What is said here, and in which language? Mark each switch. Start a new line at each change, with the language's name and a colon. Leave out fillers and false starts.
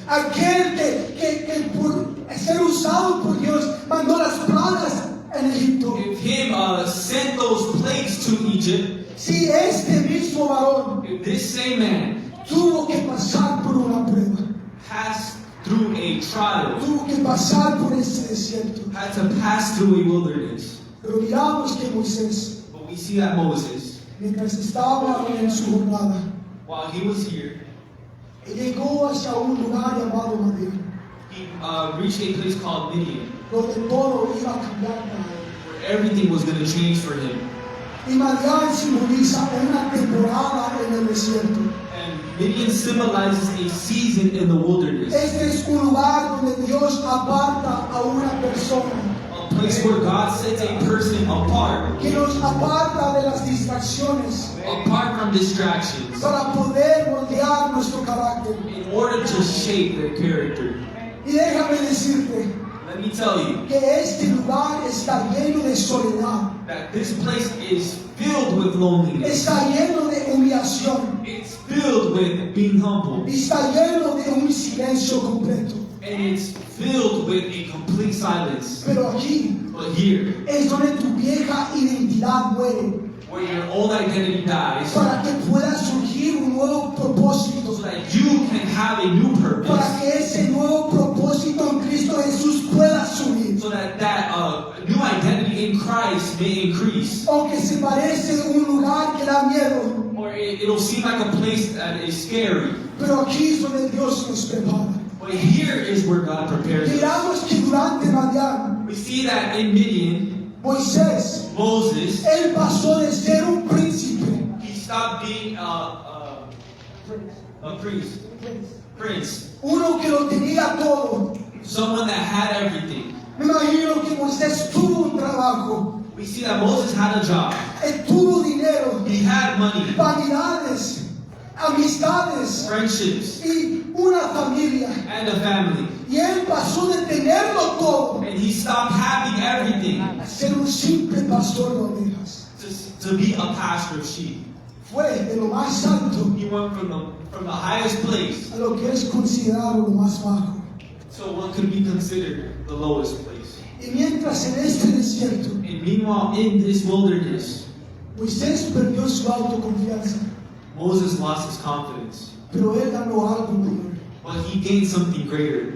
Spanish: Aquel que por ser usado por Dios mandó las plagas en Egipto.
English: if him sent those plagues to Egypt,
Spanish: Sí, este mismo varón
English: if this same man
Spanish: tuvo que pasar por una prueba.
English: passed through a trial,
Spanish: Tuvo que pasar por ese desierto.
English: had to pass through a wilderness.
Spanish: Pero miramos que Moisés,
English: But we see that Moses,
Spanish: mientras estaba en su jornada,
English: while he was here,
Spanish: llegó hacia un lugar llamado Madián,
English: he reached a place called Midian,
Spanish: donde todo iba a cambiar para él.
English: where everything was going to change for him.
Spanish: Y Madián simboliza una temporada en el desierto.
English: And Midian symbolizes a season in the wilderness,
Spanish: Este es un lugar donde Dios aparta a una persona,
English: a place where God sets a person apart,
Spanish: que nos aparta de las distracciones
English: apart from distractions,
Spanish: para poder moldear nuestro carácter.
English: in order to shape their character.
Spanish: Y déjame decirte
English: Let me tell you
Spanish: que este lugar está lleno de soledad,
English: that this place is filled with loneliness.
Spanish: está lleno de humillación,
English: It's filled with being humble.
Spanish: y está lleno de un silencio completo.
English: And it's filled with a complete silence.
Spanish: Pero aquí
English: But here,
Spanish: es donde tu vieja identidad muere,
English: where your old identity dies,
Spanish: para que pueda surgir un nuevo propósito,
English: so that you can have a new
Spanish: para
English: purpose,
Spanish: que ese nuevo propósito en Cristo Jesús pueda subir.
English: so that new identity in Christ may increase.
Spanish: Aunque se parece un lugar que da miedo,
English: Or it'll seem like a place that is scary.
Spanish: pero aquí es donde Dios nos prepara.
English: But here is where God prepares us.
Spanish: Miramos que durante Madián,
English: We see that in Midian,
Spanish: Moisés,
English: Moses,
Spanish: él pasó de ser un príncipe,
English: he stopped being a priest, prince,
Spanish: uno que lo tenía todo.
English: someone that had everything.
Spanish: Me imagino que Moisés tuvo un trabajo,
English: We see that Moses had a job.
Spanish: él tuvo dinero,
English: He had money,
Spanish: vanidades, amistades
English: friendships,
Spanish: y una familia.
English: and a family.
Spanish: Y él pasó de tenerlo todo
English: And he stopped having everything
Spanish: a ser un simple pastor de ovejas.
English: to be a pastor of sheep.
Spanish: Fue de lo más alto
English: He went from the highest place
Spanish: a lo que es considerado lo más bajo.
English: to what could be considered the lowest place.
Spanish: Y mientras en este desierto,
English: And meanwhile, in this wilderness,
Spanish: Moisés perdió su autoconfianza,
English: Moses lost his confidence.
Spanish: pero él ganó algo mayor.
English: But he gained something greater.